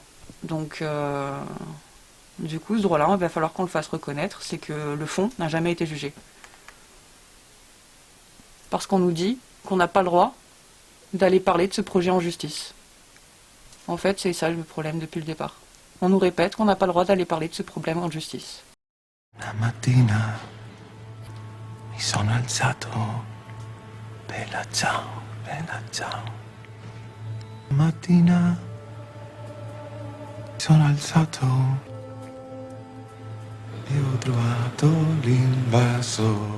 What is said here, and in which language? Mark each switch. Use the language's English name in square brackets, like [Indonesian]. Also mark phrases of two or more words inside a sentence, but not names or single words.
[French] Donc, du coup, ce droit-là, il va falloir qu'on le fasse reconnaître, c'est que le fond n'a jamais été jugé. Parce qu'on nous dit qu'on n'a pas le droit d'aller parler de ce projet en justice. En fait, c'est ça le problème depuis le départ. On nous répète qu'on n'a pas le droit d'aller parler de ce problème en justice. [Italian] La mattina mi sono alzato, bella ciao, bella ciao. La mattina mi sono alzato e ho trovato l'invasor.